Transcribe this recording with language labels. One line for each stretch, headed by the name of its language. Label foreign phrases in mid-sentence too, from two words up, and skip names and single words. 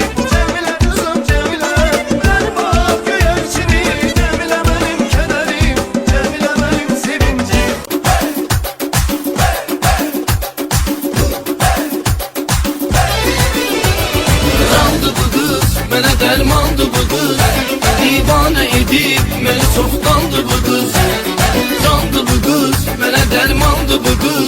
Turkish: Cemile kızım Cemile, benim ak yürekçi. Cemile benim kederim, Cemile benim sevincim.
Azerbaijani: Candı bu kız, mənə dərmandı bu kız. Divanə edib məni çoxdandı bu kız. Candı bu kız, mənə dərmandı bu kız.